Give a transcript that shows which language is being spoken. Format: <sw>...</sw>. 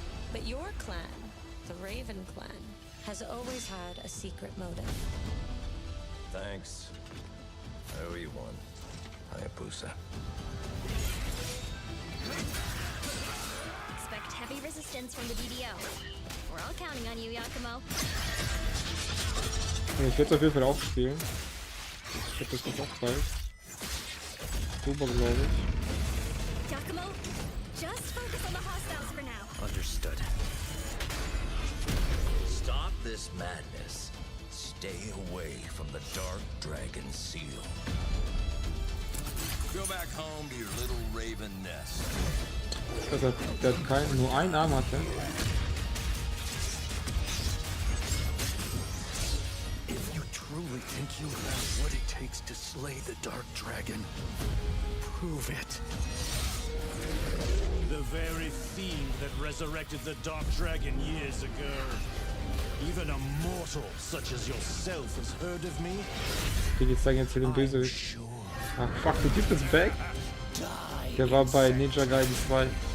<en>But your clan, the Raven clan, has always had a secret motive. Thanks. I owe you one, Hayabusa. Expect heavy resistance from the DDO. We're all counting on you, Yakumo.</en> <de>Ich werde es auf jeden Fall auch spielen. Ich hab das nicht auch bald. Oktober, glaube ich.</de> <en>Yakumo, just focus on the hostiles for now. Understood. Stop this madness. Stay away from the Dark Dragon Seal. Go back home to your little raven nest.</en> <de>Also, der nur einen Arm hatte.</de> <en>If you truly think you have what it takes to slay the Dark Dragon, prove it. The very fiend that resurrected the Dark Dragon years ago. Even a mortal such as yourself has heard of me.</en> <de>Okay, jetzt zeigen jetzt hier den Bösewicht. Ach fuck, der Typ ist back. Der war bei Ninja Gaiden 2.</de>